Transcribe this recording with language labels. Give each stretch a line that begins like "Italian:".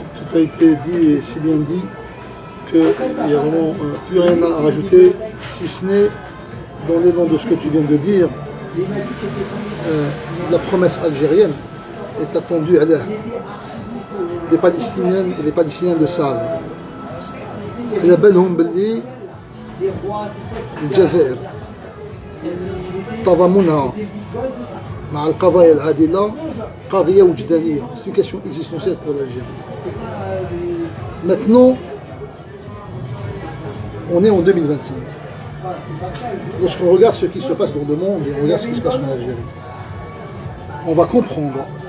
French: Tout a été dit et si bien dit qu'il n'y a vraiment plus rien à rajouter, si ce n'est dans l'élan de ce que tu viens de dire, la promesse algérienne est attendue à l'air. Les Palestiniennes et les Palestiniens le savent.
Arabic: على بالهم باللي الجزائر تضامنها مع القضايا العادلة قضية وجدانية.
French: C'est une question existentielle pour l'Algérie. Maintenant, on est en 2025. Lorsqu'on regarde ce qui se passe dans le monde et on regarde ce qui se passe en Algérie, on va comprendre.